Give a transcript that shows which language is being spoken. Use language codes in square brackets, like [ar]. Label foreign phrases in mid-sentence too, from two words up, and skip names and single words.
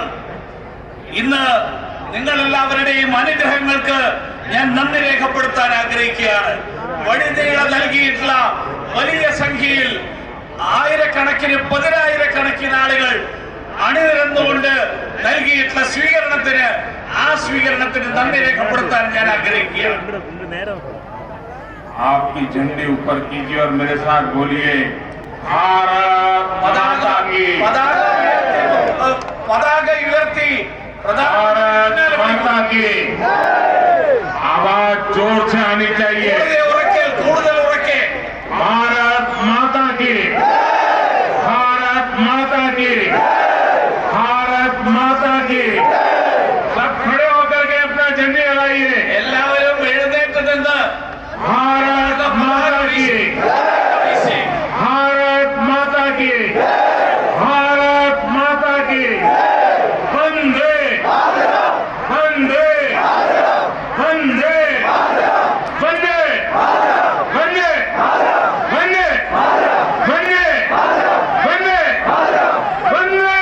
[ml] ഇന്ന് നിങ്ങളെല്ലാവരുടെയും അനുഗ്രഹങ്ങൾക്ക് ഞാൻ നന്ദി രേഖപ്പെടുത്താൻ ആഗ്രഹിക്കുകയാണ്. വഴിനീള നൽകിയിട്ടുള്ള വലിയ സംഖ്യയിൽ ആയിരക്കണക്കിന് പതിനായിരക്കണക്കിന് ആളുകൾ അണിനിരന്നുകൊണ്ട് നൽകിയിട്ടുള്ള സ്വീകരണത്തിന് നന്ദി രേഖപ്പെടുത്താൻ ഞാൻ ആഗ്രഹിക്കുകയാണ്. [hi] आपकी झंडे ऊपर कीजिए और मेरे साथ बोलिए भारत माता की [ml] പതാക ഉയർത്തി [hi] भारत माता की आवाज जोर से आनी चाहिए. [ml] കൂടുതൽ ഉറക്കെ [hi] भारत माता की भारत माता की भारत माता की. सब खड़े होकर के अपना झंडे लगाइए. [ml] എല്ലാവരും എഴുന്നേറ്റ് നിന്ന് [hi] भारत माता की भारत माता की भारत माता की. वंदे वंदे वंदे वंदे वंदे वंदे वंदे वंदे वंदे.